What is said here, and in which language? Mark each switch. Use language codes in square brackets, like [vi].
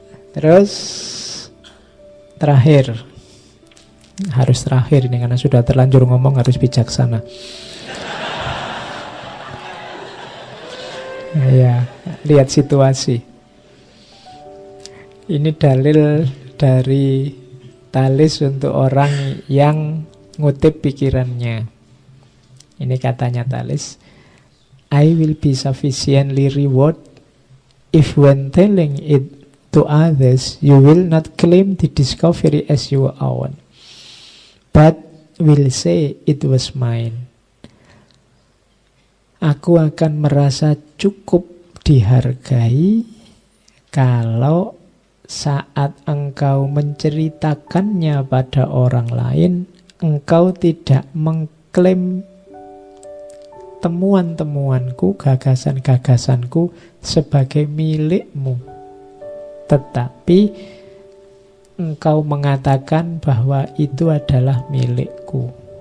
[id] Terus terakhir, harus terakhir ini karena sudah terlanjur ngomong, harus bijaksana. Ya, lihat situasi. Ini dalil dari Thales untuk orang yang ngutip pikirannya. Ini katanya Thales, [en] I will be sufficiently reward if when telling it to others you will not claim the discovery as your own, but will say it was mine. [id] Aku akan merasa cukup dihargai kalau saat engkau menceritakannya pada orang lain, engkau tidak mengklaim temuan-temuanku, gagasan-gagasanku sebagai milikmu, tetapi engkau mengatakan bahwa itu adalah milikku.